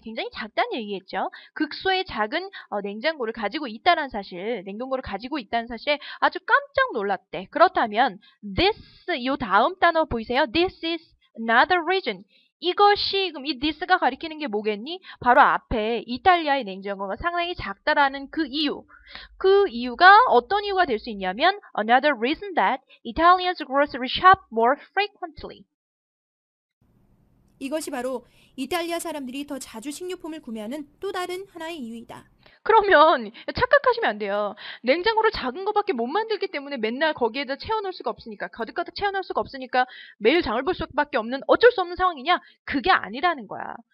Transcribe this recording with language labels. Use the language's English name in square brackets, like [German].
[Korean] 굉장히 작다는 얘기겠죠. 극소의 작은 냉장고를 가지고 있다는 사실, 냉동고를 가지고 있다는 사실에 아주 깜짝 놀랐대. 그렇다면 this, 요 다음 단어 보이세요? [English] This is another reason. [Korean] 이것이 그럼 이 this가 가리키는 게 뭐겠니? 바로 앞에 이탈리아의 냉장고가 상당히 작다라는 그 이유. 그 이유가 어떤 이유가 될 수 있냐면 [English] another reason that Italians grocery shop more frequently. [Korean] 이것이 바로 이탈리아 사람들이 더 자주 식료품을 구매하는 또 다른 하나의 이유이다. 그러면 착각하시면 안 돼요. 냉장고를 작은 거밖에 못 만들기 때문에 맨날 거기에다 채워놓을 수가 없으니까 가득가득 채워놓을 수가 없으니까 매일 장을 볼 수밖에 없는 어쩔 수 없는 상황이냐? 그게 아니라는 거야.